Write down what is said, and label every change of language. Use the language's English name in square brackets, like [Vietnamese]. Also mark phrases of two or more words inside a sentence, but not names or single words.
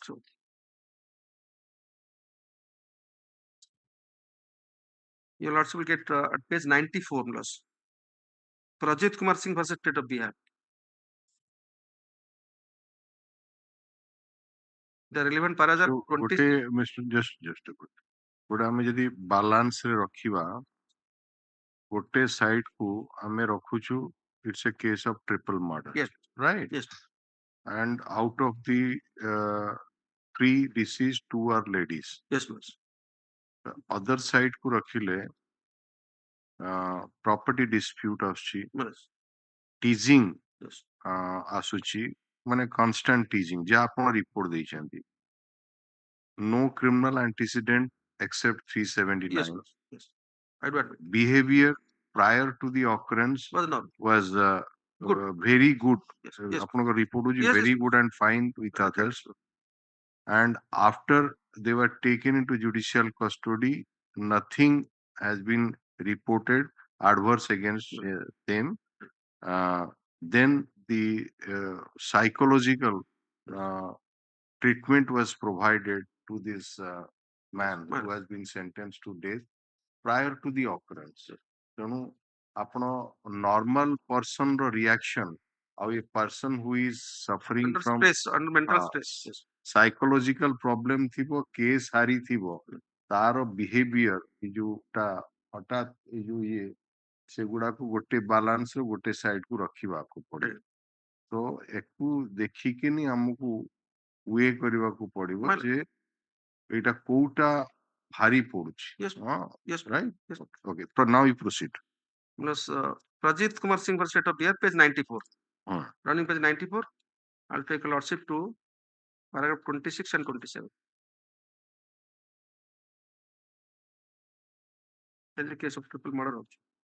[English] So, you'll also get at page 94 plus. Prajit Kumar Singh versus State of Bihar. The relevant paras are 20. Mr. Just a bit. But [Odia] ଆମେ ଯଦି balance ରେ ରଖିବା ଗୋଟେ side କୁ ଆମେ ରଖୁଛୁ [English] it's a case of triple murder. Yes. Right? Yes. And out of the 3 deceased, 2 are ladies. Yes, please. The other side [Odia] କୁ ରଖିଲେ [English] property dispute ଆସୁଛି, Yes. teasing Yes. [Odia] ଆସୁଛି, ମାନେ [English] constant teasing [Odia] ଯାହା ଆପଣ report ଦେଇଛନ୍ତି. [English] No criminal antecedent except 379. Yes, please. Yes. I do admit. Behavior prior to the occurrence was very good. Apanaka report was very good and fine with others. And after they were taken into judicial custody, nothing has been reported adverse against them. Then the psychological treatment was provided to this man who has been sentenced to death prior to the occurrence. [Odia] ତେଣୁ ଆପଣ [English] normal person ର reaction ଆଉ a person who is suffering under from stress, under mental stress, [Odia] psychological problem ଥିବ case ହାରିଥିବ ତାର behavior ଏ ଯୋଉଟା ହଠାତ୍ ଏ ଯୋଉ ଇଏ ସେଗୁଡାକୁ ଗୋଟେ balance ରେ ଗୋଟେ side କୁ ରଖିବାକୁ ପଡେ ତ ଏକୁ ଦେଖିକିନି ଆମକୁ ୱେ କରିବାକୁ ପଡିବ ଯେ ଏଇଟା କୋଉଟା ଭାରି ପଡୁଛି [English] yes, right? Yes. Okay, so now you proceed. Plus Prajit Kumar Singh versus State of Bihar, page 94. Running page 94. I'll take a lordship to paragraph 26 and 27. In the case of triple murder also.